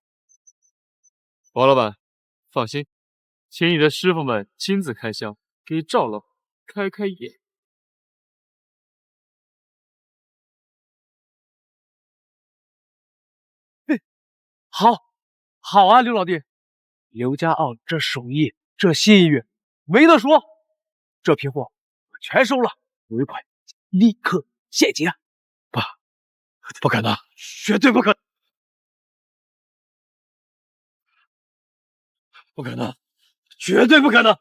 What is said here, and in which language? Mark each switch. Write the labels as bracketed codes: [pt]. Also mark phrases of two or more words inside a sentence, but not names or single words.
[zh] 王老板，放心，請你的師傅們親自開箱，給趙老開開眼。好啊，刘老弟，刘家傲这手艺，这信誉，没得说。这批貨我全收了，尾款立刻現結。不可能，絕對不可能，不可能，絕對不可能！